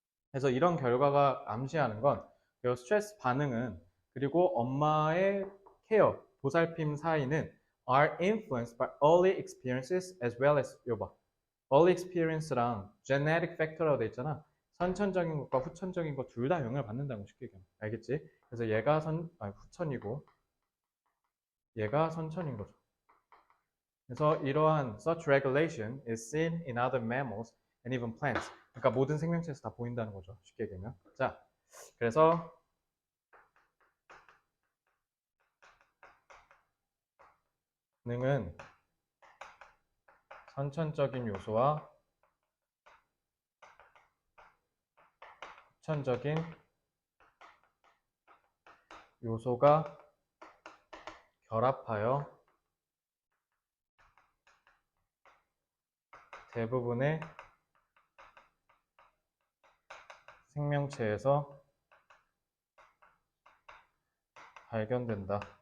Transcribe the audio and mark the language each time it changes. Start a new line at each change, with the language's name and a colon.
Korean: 그래서 이런 결과가 암시하는 건 스트레스 반응은 그리고 엄마의 케어, 보살핌 사이는
English: are influenced by early experiences as well
Korean: as 요봐. early experience랑 genetic factor라고 돼 있잖아. 선천적인 것과 후천적인 것 둘 다 영향을 받는다는 거 쉽게 얘기하면. 알겠지? 그래서 얘가 후천이고 얘가 선천인 거죠. 그래서 이러한
English: such regulation is seen in other mammals and even plants.
Korean: 그러니까 모든 생명체에서 다 보인다는 거죠. 쉽게 얘기하면. 자, 그래서 능은 선천적인 요소와 후천적인 요소가 결합하여 대부분의 생명체에서 발견된다.